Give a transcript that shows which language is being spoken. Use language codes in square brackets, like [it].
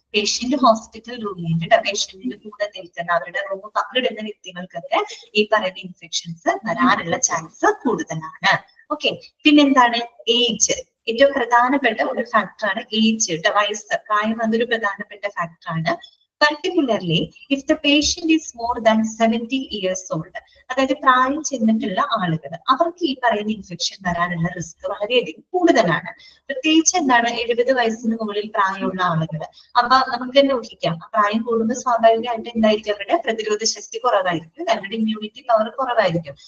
[ml] Patient hospital roommate, പേഷ്യന്റിന്റെ കൂടെ നിൽക്കുന്ന അവരുടെ റൂം പങ്കിടുന്ന വ്യക്തികൾക്കൊക്കെ ഈ പറയുന്ന ഇൻഫെക്ഷൻസ് വരാനുള്ള ചാൻസ് കൂടുതലാണ്. ഓക്കെ, പിന്നെന്താണ്? ഏജ്. ഏറ്റവും പ്രധാനപ്പെട്ട ഒരു ഫാക്ടറാണ് ഏജ്. വയസ്സ്, പ്രായം അതൊരു പ്രധാനപ്പെട്ട ഫാക്ടറാണ്. [en] particularly if the patient is more than 70 years old. [ml] അതായത് പ്രായം ചെന്നിട്ടുള്ള ആളുകൾ, അവർക്ക് ഈ പറയുന്ന ഇൻഫെക്ഷൻ വരാനുള്ള റിസ്ക് വളരെയധികം കൂടുതലാണ്. പ്രത്യേകിച്ച് എന്താണ് 70 വയസ്സിന് മുകളിൽ പ്രായമുള്ള ആളുകൾ. അപ്പൊ നമുക്ക് തന്നെ ഊഹിക്കാം, പ്രായം കൂടുമ്പോൾ സ്വാഭാവികമായിട്ട് എന്തായിരിക്കും, അവരുടെ പ്രതിരോധ ശക്തി കുറവായിരിക്കും, അവരുടെ ഇമ്മ്യൂണിറ്റി പവർ കുറവായിരിക്കും.